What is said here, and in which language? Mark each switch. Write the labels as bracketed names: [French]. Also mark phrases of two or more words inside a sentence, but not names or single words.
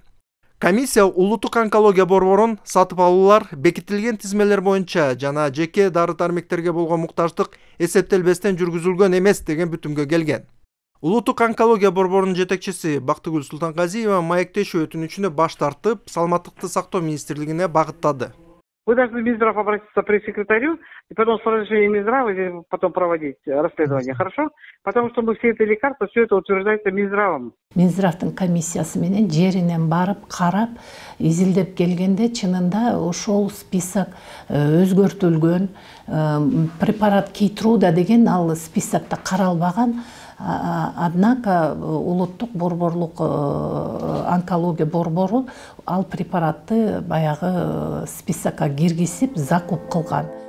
[Kyrgyz] Комиссия улуттук онкология борборун сатып алуулар бекитилген тизмелер боюнча жана жеке дары-дармектерге болгон муктаждык эсептелбестен жүргүзүлгөн эмес деген бүтүмгө келген. Улуттук онкология борборунун жетекчиси Бактыгүл Султанказиева маектешүү өтүнүчүнө баш тартып, Саламаттыкты сактоо министрлигине багыттады. [Russian] Вы должны в Минздрав обратиться к пресс-секретарю, и потом с разрешения Минздрава потом проводить расследование, хорошо? Потому что мы все это лекарства, все это утверждается Минздравом. [Kyrgyz] Минздравдын комиссиясы менен жеринен барып, карап, изилдеп келгенде чынында ошол список өзгөртүлгөн, препарат Кейтруда деген ал списокто каралбаган. Однако улуттук борборлук онкология борбору ал препаратты баягы списокко киргизип закуп кылган.